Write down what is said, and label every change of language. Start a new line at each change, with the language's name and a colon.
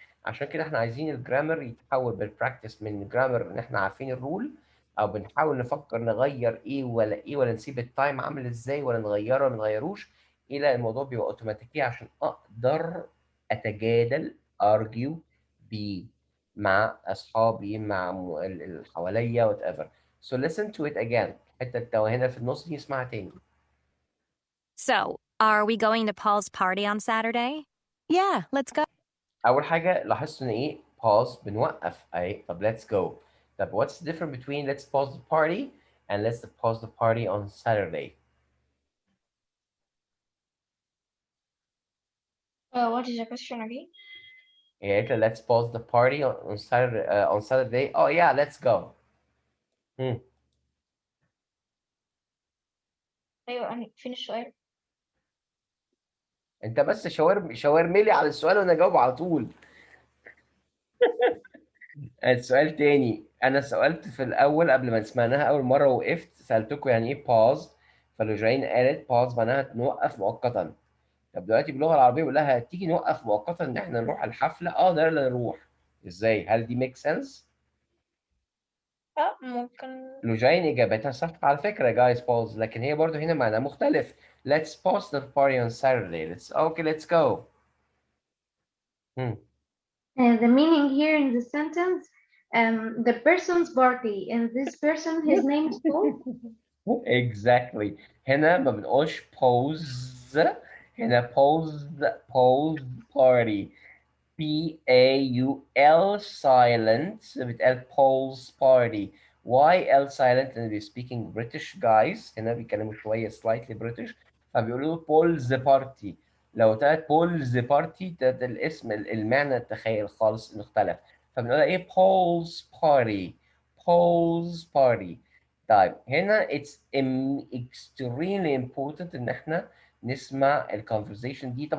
Arabic: عشان كده احنا عايزين الجرامر يتحول بالبراكتس من جرامر ان احنا عارفين الرول او بنحاول نفكر نغير ايه ولا ايه ولا نسيب التايم عامل ازاي ولا نغيره ولا نغيروش الى الموضوع بيبقى اوتوماتيكي عشان اقدر اتجادل argue بيه مع اصحابي مع اللي حواليا وات ايفر.
English: So listen to it again.
Arabic: الحته التوهانه في النص دي اسمعها تاني.
English: So, are we going to Paul's party on Saturday? Yeah, let's go.
Arabic: اول حاجه لاحظت ان ايه pause بنوقف اي طب
English: let's go. طب what's the difference between let's pause the party and let's pause the party on Saturday? What is the question again?
Arabic: هي قالت لي
English: let's pause the party on Saturday on Saturday. Oh yeah let's go. Hmm.
Arabic: أيوة فين السؤال؟ انت بس شاورمي لي على السؤال وانا اجاوب على طول. السؤال تاني انا سألت في الاول قبل ما سمعناها اول مره وقفت سألتكم يعني ايه pause فلوجين قالت pause معناها نوقف مؤقتا. طب دلوقتي باللغه العربيه بيقول لها تيجي نوقف مؤقتا ان احنا نروح الحفله ده اللي نروح. ازاي؟ هل دي ميك سنس؟ ممكن. لوجين اجابتها صح على فكره جايز pause لكن هي برضو هنا معناها مختلف.
English: Let's pause the party on Saturday. Let's go. The meaning here in the sentence The person's party, and this person, his name is Paul. exactly.
Arabic: هنا ما بنقولش pose، هنا pose party.
English: Paul silent بتقال Paul's party. Why L silent؟ لأن they're speaking British guys،
Arabic: هنا بيتكلموا شوية
English: slightly British،
Arabic: فبيقولوا
English: Paul's party.
Arabic: لو اتقالت Paul's party ده الاسم المعنى التخيل خالص مختلف، فبنقولها ايه Paul's party.
English: Paul's party.
Arabic: طيب هنا
English: it's extremely important
Arabic: ان احنا نسمع الكونفرزيشن دي.